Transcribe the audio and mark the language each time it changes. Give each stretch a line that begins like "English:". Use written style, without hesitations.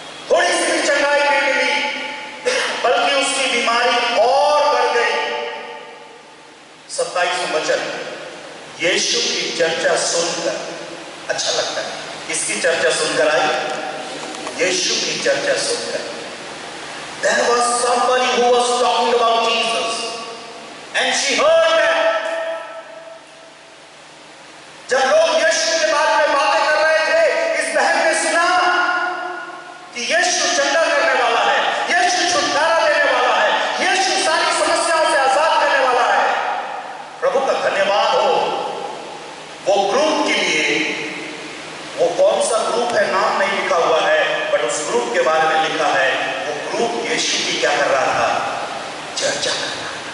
Hindi: थोड़ी सी भी चंगाई नहीं मिली, बल्कि उसकी बीमारी और बढ़ गई। 27वां वचन, यीशु की चर्चा सुनकर अच्छा लगता है। किसकी चर्चा सुनकर आई? यीशु की चर्चा सुनकर।
English: There was somebody who was talking about Jesus and she heard that.
Hindi: जब लोग यीशु के बारे में बातें कर रहे थे, इस बहन ने सुना कि यीशु चंगा करने वाला है, यीशु छुटकारा देने वाला है, यीशु सारी समस्याओं से आजाद करने वाला है। प्रभु का धन्यवाद हो। वो ग्रुप के लिए, वो कौन सा ग्रुप है नाम नहीं लिखा हुआ है, बट उस ग्रुप के बारे में लिखा है, वो ग्रुप यीशु की क्या कर रहा था? चर्चा कर रहा था।